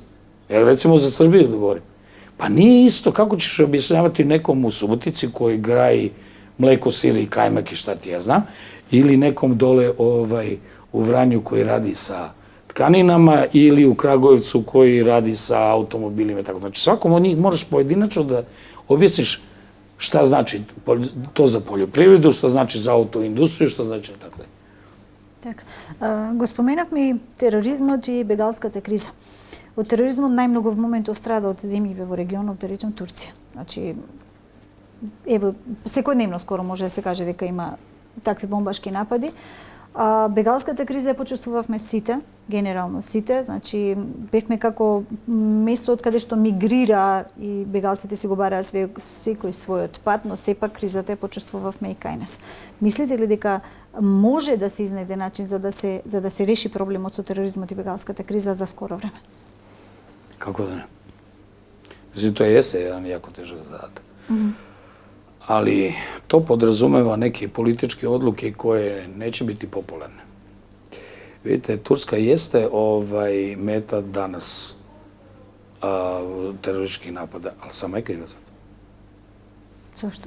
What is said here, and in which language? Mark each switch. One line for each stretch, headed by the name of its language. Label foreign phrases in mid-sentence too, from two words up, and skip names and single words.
Serbian: Jer recimo za Srbiju da govorim. Pa nije isto kako ćeš objašnjavati nekom u Subotici koji graji mleko, sir i kajmak i šta ti ja znam, ili nekom dole u Vranju koji radi sa tkaninama ili u Kragujevcu koji radi sa automobilima i tako. Znači svakom od njih moraš pojedinačno da objasniš šta znači to za poljoprivredu, šta znači za autoindustriju, šta znači tako.
Macedonian: Так. Го споменавме и тероризмот и бегалската криза. Од тероризмот најмногу в моментот страда од земји во регионот, да речем Турција. Значи, ево, секојдневно скоро може да се каже дека има такви бомбашки напади. Бегалската криза ја почувствувавме сите, генерално сите, значи бевме како место од каде што мигрира и бегалците си го бараа секој својот пат, но сепак кризата ја почувствувавме и кај нас. Мислите ли дека може да се изнајде начин за да се реши проблемот со тероризмот и бегалската криза за скоро време? Како да не? Мислим, тоа јесте еден јако тежок задаток.
Serbian: Ali to podrazumeva neke političke odluke koje neće biti popularne. Vidite, Turska jeste meta danas terorističkih napada, ali sama je kriva za to. Zašto?